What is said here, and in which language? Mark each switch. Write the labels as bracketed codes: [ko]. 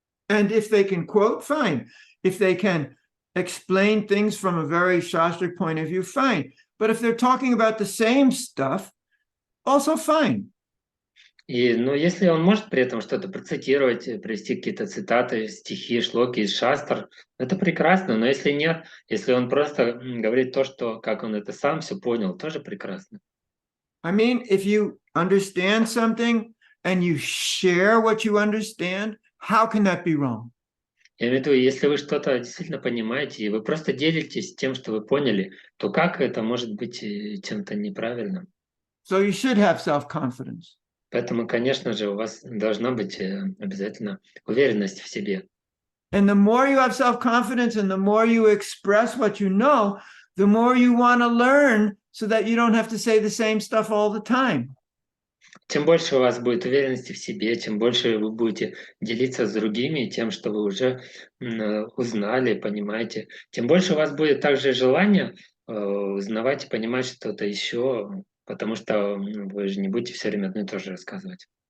[en] And if they can quote, fine. If they can explain things from a very Shastric point of view, fine. But if they're talking about the same stuff, also fine. [ru] Но если он может при этом что-то процитировать, привести какие-то цитаты, стихи, шлоки из шастр, это прекрасно. Но если нет, если он просто говорит то, что как он это сам все понял, тоже прекрасно. [en] I mean, if you understand something and you share what you understand, how can that be wrong? [ru] Я имею в виду, если вы что-то действительно понимаете, и вы просто делитесь тем, что вы поняли, то как это может быть чем-то неправильным? [en] So you should have self-confidence. [ru] Поэтому, конечно же, у вас должна быть обязательно уверенность в себе. [en] And the more you have self-confidence and the more you express what you know, the more you want to learn so that you don't have to say the same stuff all the time. [ru] Чем больше у вас будет уверенности в себе, чем больше вы будете делиться с другими тем, что вы уже узнали, понимаете, тем больше у вас будет также желание узнавать и понимать что-то еще, потому что вы же не будете все время одно и то же рассказывать.